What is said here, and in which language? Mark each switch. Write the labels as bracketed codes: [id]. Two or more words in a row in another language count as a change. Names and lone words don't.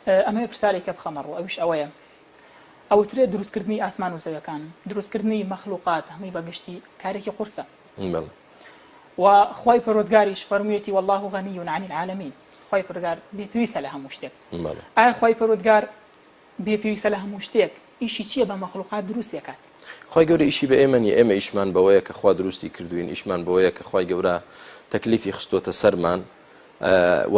[ckb] ئەمە پرسیارێکە بخەمەڕۆ ئەوش ئەوەیە ئەوترێت دروستکردنی ئاسمان و زەویەکان دروستکردنی مەخلوقات هەمووی بەگشتی کارێکی قورسە و خوای پەروەردگاریش فەرموویەتی [ar] والله غنی عن العالمین [ckb] خوای پەروەردگار بێپێویستە لە هەموو شتێک ئایا خوای پەروەردگار بێپێویستە لە هەموو شتێک ئیشی چییە بە مەخلوقات دروست دەکات خوای گەورە ئیشی بە ئێمەنی ئێمە ئیشمان بەوەیە کە خوا دروستی کردوین ئیشمان بەوەیە کە خوای گەورە تەکلیفی خستۆتە سەرمان و